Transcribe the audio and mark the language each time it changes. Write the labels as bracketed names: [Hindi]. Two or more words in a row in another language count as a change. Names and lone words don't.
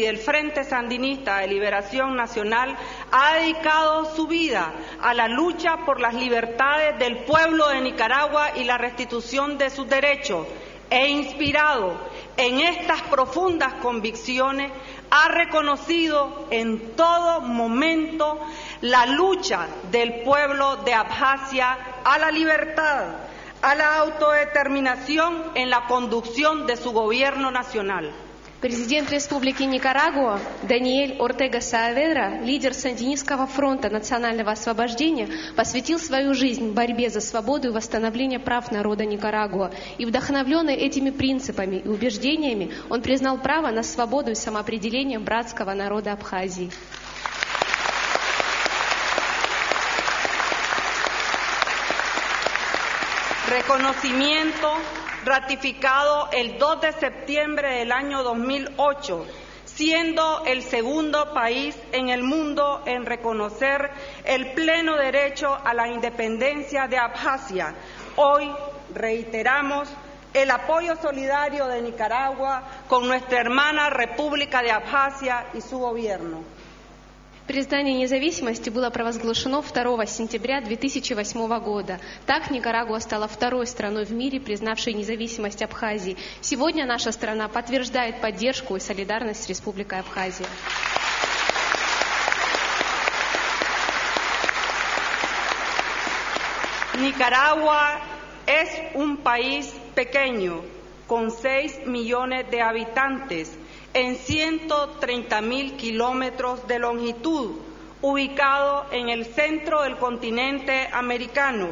[Spanish] del Frente Sandinista de Liberación Nacional, ha dedicado su vida a la lucha por las libertades del pueblo de Nicaragua y la restitución de sus derechos, e inspirado en estas profundas convicciones, ha reconocido en todo momento la lucha del pueblo de Abjasia a la libertad, a la autodeterminación en la conducción de su gobierno nacional. [Russian] Президент Республики Никарагуа Даниэль Ортега Сааведра, лидер Сандинистского фронта национального освобождения, посвятил свою жизнь борьбе за свободу и восстановление прав народа Никарагуа. И вдохновленный этими принципами и убеждениями, он признал право на свободу и самоопределение братского народа Абхазии. [Spanish] Reconocimiento ratificado el 2 de septiembre del año 2008, siendo el segundo país en el mundo en reconocer el pleno derecho a la independencia de Abjasia. Hoy reiteramos el apoyo solidario de Nicaragua con nuestra hermana República de Abjasia y su gobierno. [Russian] Признание независимости было провозглашено 2 сентября 2008 года. Так Никарагуа стала второй страной в мире, признавшей независимость Абхазии. Сегодня наша страна подтверждает поддержку и солидарность с Республикой Абхазия. [Spanish] Nicaragua es un país pequeño, con 6 millones de habitantes, en 130.000 kilómetros de longitud, ubicado en el centro del continente americano.